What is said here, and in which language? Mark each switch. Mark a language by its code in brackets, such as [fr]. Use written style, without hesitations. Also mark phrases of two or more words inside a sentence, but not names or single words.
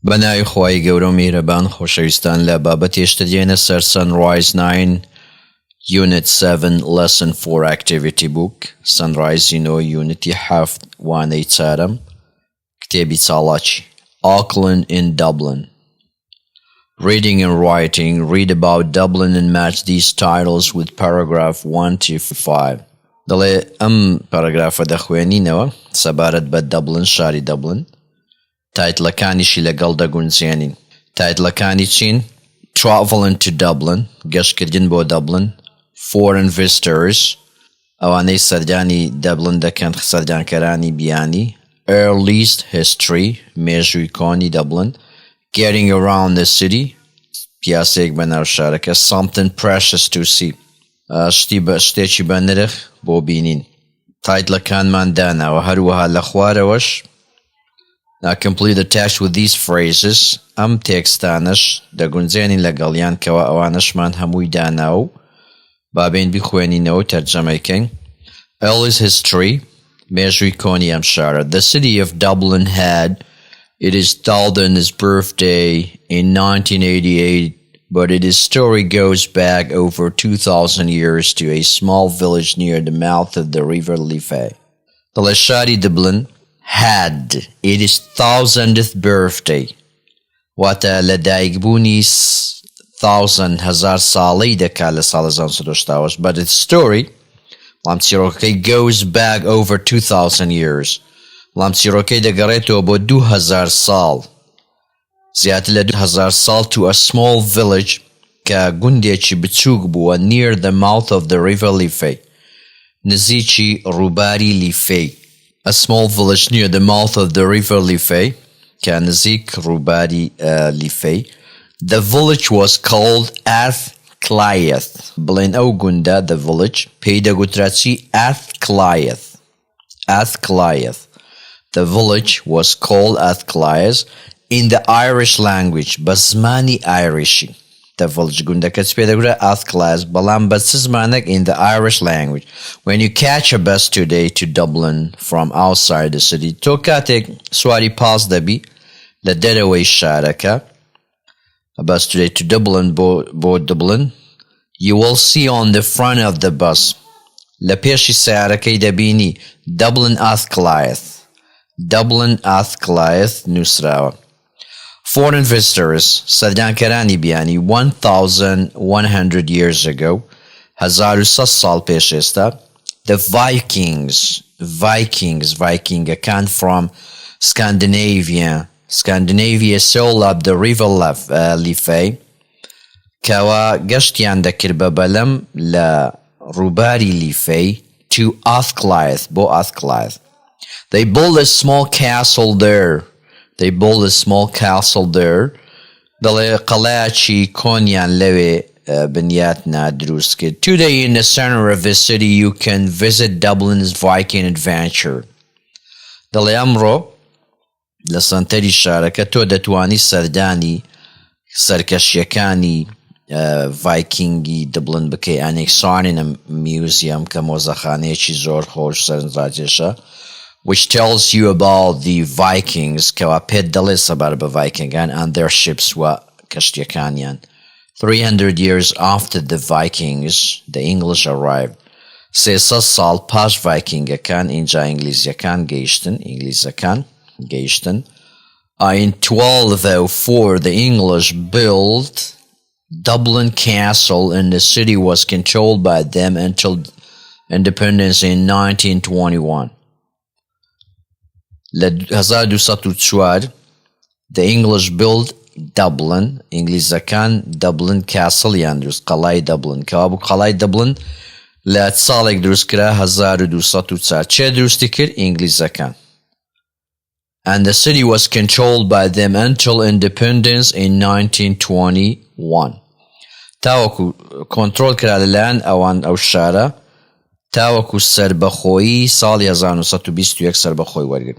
[ckb] بەناوی خوای گەورە و میهرەبان خۆشەویستان لە بابەت هێشتا دێنە سەر Sunrise 9 Unit 7 Lesson 4 Activity Book Sunriseینەوە Unity 7 وانەی چارەم کتێبی چاڵاکی Auckland in Dublin. [en] Reading and writing. Read about Dublin and match these titles with paragraph 1 to 5. [ckb] دەڵێ ئەم پاراگرافە دەخوێنینەوە سەبارەت بە Dublin شاری Dublin. تایتڵەکانیشی لەگەڵ دەگونجێنین. تایتڵەکانی چین؟ [en] Traveling to Dublin [ckb] گەشتکردن بۆ Dublin. [en] Foreign visitors [ckb] ئەوانەی سەردانی Dublin دەکەن سەردانکەرانی بیانی. [en] Earliest history [ckb] مێژووی کۆنی Dublin. [en] Getting around the city [ckb] پیاسەیەک بەناو شارەکە. [en] Something precious to see [ckb] شتێکی بە نرخ بۆ بینین. تایتڵەکانمان داناوە هەروەها لە خوارەوەش. [en] Now complete the text with these phrases. [ckb] ئەم تێکستانش دەگونجێنین لەگەڵیان کەوە ئەوانشمان هەمووی داناو بابێن بخوێنینەوە تەرجەمەیکەین. [en] Earliest history [ckb] مێژووی کۆنی ئەم شارە. [en] The city of Dublin had its thousandth birthday in 1988, but its story goes back over 2,000 years to a small village near the mouth of the River Liffey. The شاری Dublin had its thousandth birthday. [ckb] واتە لە دایکبوونی 1000 ساڵەی دەکات لە ساڵە 1980. [en] But its story [ckb] بەڵام چیرۆکەکەی [en] goes back over 2,000 years. [ckb] بەڵام چیرۆکەی دەگەڕێتەوە بۆ 2000 ساڵ. زیاتر لە 2000 ساڵ [en] to a small village [ckb] کە گوندێکی بچووک بووە [en] near the mouth of the River Liffey [ckb] نزیکی ڕووباری لیفەی. [en] A small village near the mouth of the River Liffey [ckb] کە نزیک ڕووباری لیفەی. [en] The village was called Athcliath. [ckb] بڵێن ئەو گوندە [en] the village [ckb] پێی دەگوترا چی؟ [en] Athcliath. Athcliath. The village was called Athcliath in the Irish language [ckb] بە زمانی ئایریشی. [en] The village [ckb] گوندەکە چ پێ دەگوترا Athcliath بەڵام بە چ زمانێک [en] in the Irish language. When you catch a bus today to Dublin from outside the city [ckb] تۆ کاتێک سواری پاس دەبی لە دەرەوەی شارەکە [en] a bus today to Dublin بۆ Dublin you will see on the front of the bus [ckb] لە پێشی سیارەکەی دەبینی [en] Dublin Athcliath. [ckb] Dublin Athcliath نووسراوە. [en] Foreign visitors [ckb] سەردانکەرانی بیانی [en] 1,100 years ago [ckb] 1100 ساڵ پێش ئێستا. [en] The Vikingەکان from Scandinavia sailed up the River Liffey [ckb] کەوا گەشتیان دەکرد بە بەلەم لە ڕووباری لیفەی [en] to Athcliath بۆ Athcliath. They built a small castle there. [ckb] دەڵێ قەڵایەکی کۆنیان لەوێ بنیاتنا دروست کرد. [en] Today in the center of the city you can visit Dublin's Viking adventure. [ckb] دەڵێ ئەمڕۆ لە سەنتەری شارەکە تۆ دەتوانی سەردانی سەرکەشیەکانی ڤایکینگی دبلن بکەی. ئەنێکسانینە میوزیەم کە مۆزەخانەیەکی زۆر خۆش سەرنجڕاکێشە [en] which tells you about the Vikings [ckb] کەوا پێت دەڵێ سەبار بە ڤایکینگان [en] and their ships [ckb] و کەشتیەکانیان. [en] 300 years after the Vikings the English arrived. [ckb] 300 ساڵ پاش ڤایکینگەکان اینجا ئینگلیزیەکان گەیشتن. [en] In 1204 the English built Dublin Castle and the city was controlled by them until independence in 1921. [ckb] لە 1204 [en] the English built Dublin [ckb] ئینگلیزەکان Dublin Castle یان دروست قەڵای Dublin کەوا بوو قەڵای Dublin لە ساڵێک دروست کرا 1204 چێ دروستی کرد؟ ئینگلیزەکان. [en] And the city was controlled by them until independence in 1921. [ckb] تاوەکو کۆنترۆل کرا لەلایەن ئەوان ئەو شارە تاوەکو سەربەخۆیی ساڵی 1921 سەربەخۆی وەرگرت.